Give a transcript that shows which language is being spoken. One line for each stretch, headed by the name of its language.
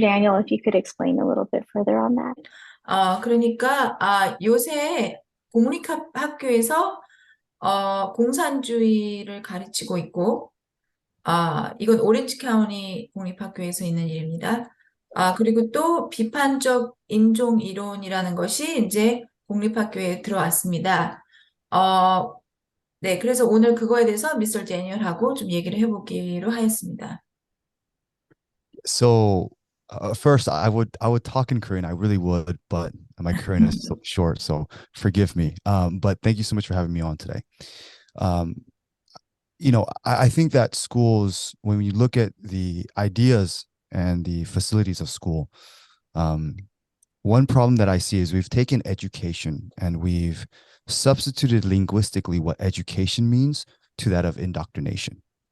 English: Daniel, if you could explain a little bit further on that.
Korean: 그러니까 요새 공립학교에서 공산주의를 가르치고 있고, 이건 오렌지 카운티 공립학교에서 있는 일입니다. 그리고 또 비판적 인종 이론이라는 것이 이제 공립학교에 들어왔습니다. 네, 그래서 오늘 그거에 대해서 미스터 데니얼하고 좀 얘기를 해보기로 하였습니다.
English: So first, I would talk in Korean. I really would, but my Korean is so short, so forgive me. But thank you so much for having me on today. I think that schools, when you look at the ideas and the facilities of school, one problem that I see is we've taken education and we've substituted linguistically what education means to that of indoctrination.